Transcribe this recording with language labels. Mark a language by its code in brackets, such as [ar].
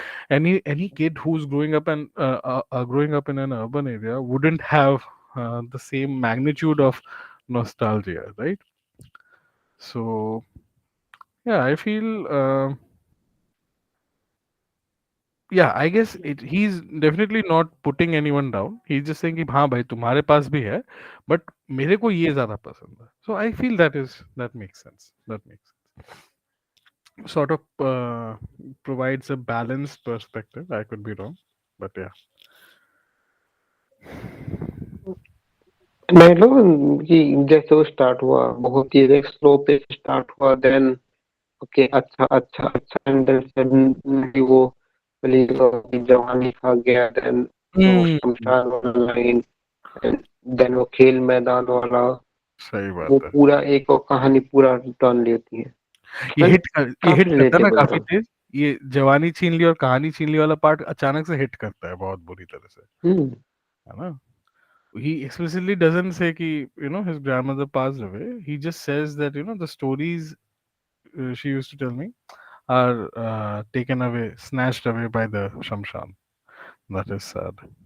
[en] Any kid who's growing up in an urban area wouldn't have the same magnitude of nostalgia, right? So yeah, I feel yeah, I guess he's definitely not putting anyone down. He's just saying [hi] कि हाँ भाई तुम्हारे पास भी है, but मेरे को ये ज्यादा पसंद है. [en] So I feel that makes sense. That makes sort of provides a balanced perspective. I could be wrong, but yeah. [hi] मैं लो कि जैसे वो स्टार्ट हुआ बहुत ही एक स्लो पे स्टार्ट हुआ, [en] then okay [hi] अच्छा अच्छा अच्छा, [en] and then suddenly [hi] वो जवानी खा गया, देन वो हम्म, शमशान वाला लाइन, एंड देन वो खेल मैदान वाला, सही वो बात है. पूरा एक और कहानी पूरा टर्न लेती है. एंड ये हिट काफी करता है ना रिलेटेबल काफी था. तेज. ये जवानी छीन ली और कहानी छीन ली वाला पार्ट अचानक से हिट करता है बहुत बुरी तरह से, हम्म. है ना. [en] He explicitly doesn't say कि his grandmother passed away. He just says that the stories she used to tell me are taken away, snatched away by the shamshan. That is sad.